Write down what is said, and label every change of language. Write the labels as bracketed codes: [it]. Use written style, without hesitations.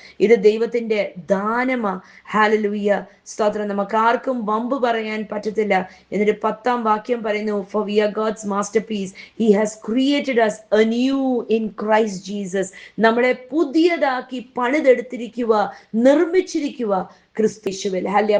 [ml] ഇത് ദൈവത്തിന്റെ ദാനമാ. ഹല്ലേലൂയ, സ്തോത്രം. നമുക്ക് ആർക്കും വമ്പ് പറയാൻ പറ്റത്തില്ല. എന്നിട്ട് 10-ാം വാക്യം പറയുന്നു: [en] for we are God's masterpiece, he has created us anew in Christ Jesus. [ml] നമ്മളെ പുതിയതാക്കി പണിതെടുത്തിരിക്കുക, നിർമ്മിച്ചിരിക്കുക ക്രിസ്തുയേശുവിൽ. ഹല്ലേലൂയ.